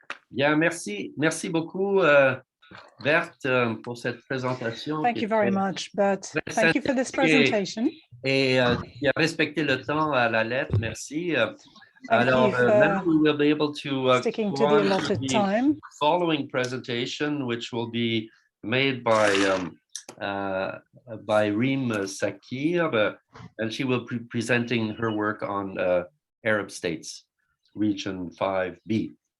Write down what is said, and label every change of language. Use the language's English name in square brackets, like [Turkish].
[French] Bien, merci beaucoup, Berthe, pour cette présentation. [English] Thank you very much, Bert. Thank you for this presentation. [French] Et qui a respecté le temps à la lettre. Merci. [English] Alors, now we will be able to sticking to the allotted time. Following presentation, which will be made by Reem Sakir, and she will be presenting her work on Arab states, Region 5B.